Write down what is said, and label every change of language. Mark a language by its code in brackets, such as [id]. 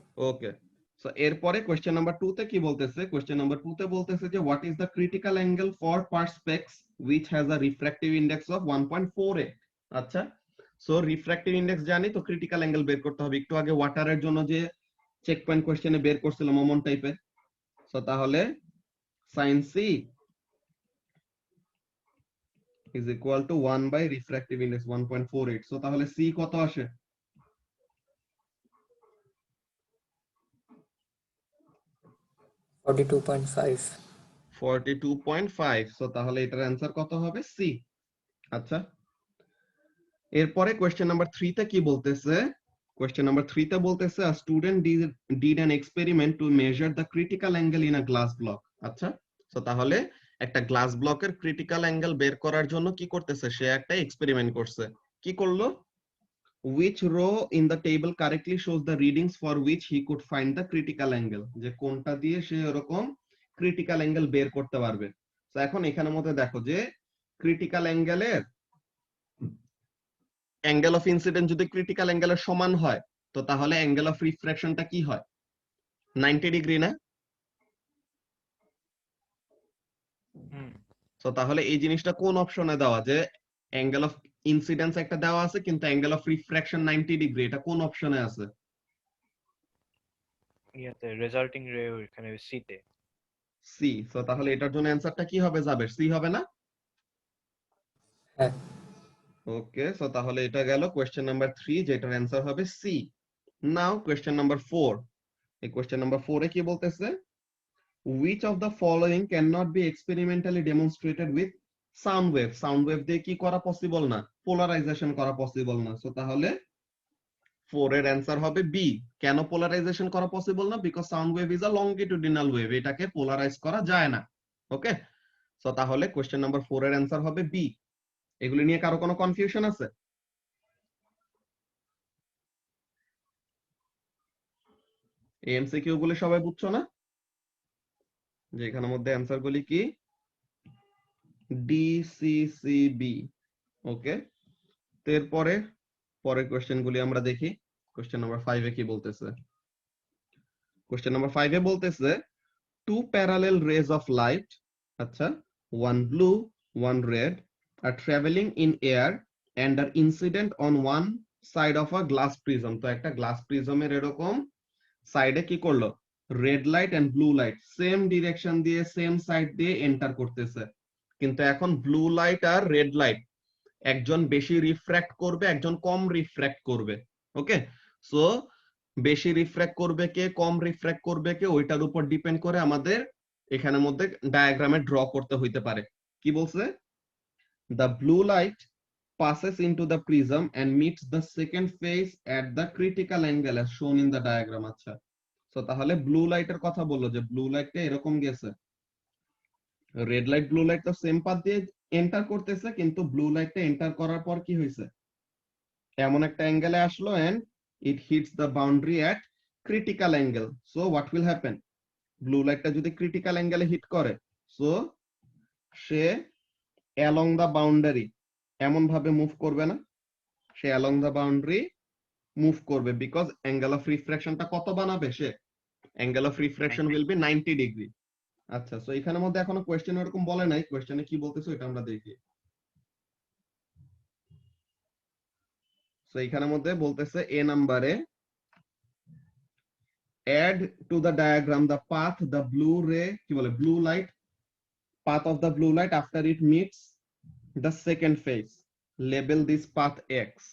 [bn] ওকে, so এরপরে question number 2 তে কি বলতেছে, কোশ্চেন নাম্বার 2 তে বলতেছে যে [en] What is the critical angle for perspex which has a refractive index of 1.48। [bn] আচ্ছা, সো রিফ্র্যাক্টিভ ইন্ডেক্স জানি তো, ক্রিটিক্যাল অ্যাঙ্গেল বের করতে হবে। একটু আগে ওয়াটারের জন্য যে চেক পয়েন্ট কোশ্চেনে বের করছিলাম অমন টাইপের। সো তাহলে [en] sin c is equal to 1 by refractive index 1.48। [bn] So তাহলে c কত আসে, 42.5। 42.5। সো তাহলে এটার অ্যান্সার কত হবে, সি। আচ্ছা, এরপরে কোয়েশ্চেন নাম্বার 3 তে কি বলতেছে, কোয়েশ্চেন নাম্বার 3 তে বলতেছে [en] a student did an experiment to measure the critical angle in a glass block। [bn] আচ্ছা, সো তাহলে একটা গ্লাস ব্লকের ক্রিটিক্যাল অ্যাঙ্গেল বের করার জন্য কি করতেছে, সে একটা এক্সপেরিমেন্ট করছে। কি করলো, [en] which row in the table correctly shows the readings for which he could find the critical angle, [bn] যে কোনটা দিয়ে সে এরকম ক্রিটিক্যাল অ্যাঙ্গেল বের করতে পারবে। তো এখন এখানের মধ্যে দেখো যে ক্রিটিক্যাল অ্যাঙ্গেলের অ্যাঙ্গেল অফ ইনসিডেন্ট যদি ক্রিটিক্যাল অ্যাঙ্গেলের সমান হয়, তো তাহলে অ্যাঙ্গেল অফ রিফ্রাকশনটা কি হয়, 90 ডিগ্রি না? তো তাহলে এই জিনিসটা কোন অপশনে দেওয়া, যে অ্যাঙ্গেল অফ ইনসিডেন্স একটা দেওয়া আছে কিন্তু অ্যাঙ্গেল অফ রিফ্রাকশন 90 ডিগ্রি, এটা কোন অপশনে আছে? ইয়াতে রেজাল্টিং রে ওখানে সি তে। সি। তো তাহলে এটার জন্য অ্যান্সারটা কি হবে, যাবে সি হবে না? হ্যাঁ। ওকে, সো তাহলে এটা গেল কোয়েশ্চেন নাম্বার 3, যেটার অ্যান্সার হবে সি। নাও কোয়েশ্চেন নাম্বার 4। এই কোয়েশ্চেন নাম্বার 4 এ কি বলতেছে, [en] which of the following cannot be experimentally demonstrated with sound wave। [bn] Sound wave দিয়ে কি করা পসিবল না, পোলারাইজেশন করা পসিবল না। সো তাহলে 4 এর অ্যান্সার হবে বি। কেন পোলারাইজেশন করা পসিবল না, [en] because sound wave is a longitudinal wave, [bn] এটাকে পোলারাইজ করা যায় না। ওকে, সো তাহলে কোয়েশ্চেন নাম্বার 4 এর অ্যান্সার হবে বি। এগুলি নিয়ে কারো কোনো কনফিউশন আছে? এমসিকিউ গুলি সবাই বুঝছো না, যে এখানের মধ্যে অ্যান্সার গুলি কি, ডি সি সি বি। ওকে, তো এরপরে পরের কোশ্চেন গুলি আমরা দেখি। কোশ্চেন নাম্বার 5 এ কি বলতেছে, কোশ্চেন নাম্বার 5 এ বলতেছে [en] two parallel rays of light, আচ্ছা, one blue, one red, are traveling in air and are incident on one side of a glass prism. [bn] তো একটা গ্লাস প্রিজমের এরকম সাইডে কি করলো, red light and blue light same direction দিয়ে same side দিয়ে enter করতেছে। কিন্তু এখন ব্লু লাইট আর রেড লাইট একজন বেশি রিফ্র্যাক্ট করবে, একজন কম রিফ্র্যাক্ট করবে। ওকে, সো বেশি রিফ্র্যাক্ট করবে কে, কম রিফ্র্যাক্ট করবে কে, ওইটার উপর ডিপেন্ড করে আমাদের এখানের মধ্যে ডায়াগ্রামে ড্র করতে হইতে পারে। কি বলছে, [en] The blue light passes into the prism and meets the second phase at the critical angle as shown in the diagram. [bn] আচ্ছা, তো তাহলে ব্লু লাইটের কথা বললো যে ব্লু লাইটটা এরকম গেছে, রেড লাইট ব্লু লাইট তো সেম পাথ দিয়ে এন্টার করতেছে, কিন্তু ব্লু লাইটটা এন্টার করার পর কি হয়েছে, এমন একটা অ্যাঙ্গেলে আসলো [en] and it hits the boundary at critical angle. So what will happen, [bn] blue লাইটটা যদি ক্রিটিক্যাল অ্যাঙ্গেলে হিট করে, so say [en] along the boundary [bn] এমন ভাবে মুভ করবে না, সে along the boundary মুভ করবে, বিকজ অ্যাঙ্গেল অফ রিফ্রাকশনটা কত বানাবে সে, angle of refraction will be 90 degree. আচ্ছা, সো এখানের মধ্যে এখনো কোশ্চেন এরকম বলে নাই, কোশ্চেনে কি বলতেছে এটা আমরা দেখি। সো এখানের মধ্যে বলতেছে এ নাম্বারে [en] add to the diagram the path the blue ray [bn] কি বলে [en] blue light path of the blue light after it meets the second phase, label this path x.